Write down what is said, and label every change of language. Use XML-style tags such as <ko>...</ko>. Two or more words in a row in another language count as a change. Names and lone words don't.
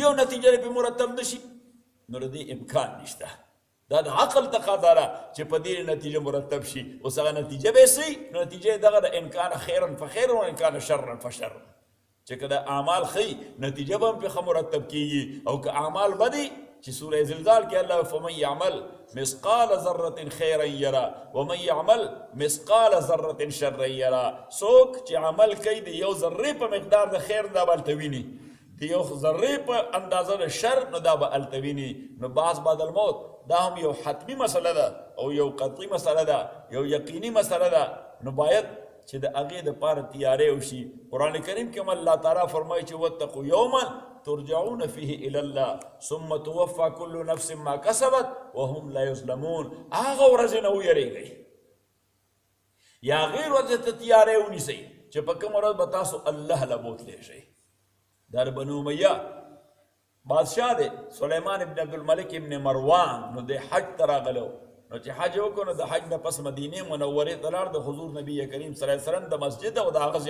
<ps>یو نتیجه پرې مرتب نه شي نو د دې امکان نشته دا د عقل تقاضا ده چې په دې نتیجه مرتب شي اوس هغه نتیجه به سي نو نتیجه دغه د</ps> <ar>ان کان خیرا فخیر و ان کان شرا فشر</ar> <ps>چې که د اعمال ښه نتیجه به هم پرې مرتب کېږي او که اعمال بدي چې سوره زلزال کې الله</ps> <ar>فمن يعمل مثقال ذره خيرا يرى ومن يعمل مثقال ذره شرا يرى</ar> <ps>څوک چې عمل کوي د یو ذرې په مقدار د خیر دا به هلته ویني د یو ذرې په اندازه د شر نو دا به هلته ویني نو بعض</ps> <ar>بعد الموت</ar> <ps>دا هم یو حتمی مسله ده او یو قطعی مسله ده یو یقینی مسله ده نو باید چې د هغې دپاره تیاری وشي قرآن کریم کې هم الله تعالی فرمایي چې</ps> <ar>واتقوا یوما ترجعون فيه الى الله ثم توفى كل نفس ما كسبت وهم لا يظلمون</ar> <ps>هغه ورځې نه ویریږئ یا غیر ورځې ته تیاری ونیسئ چې په کومه ورځ به تاسو الله له بوتلی شئ دا د بنو امیه بادشاہ دی سلیمان ابن عبدالملک ابن مروان نو د حج ته راغلی نو چې حج وکړو نو د حج نه پس مدینې منورې ته لاړ د حضور نبی کریم</ps> <ar>صلی الله علیه وسلم</ar> <ps>د مسجد او</ps>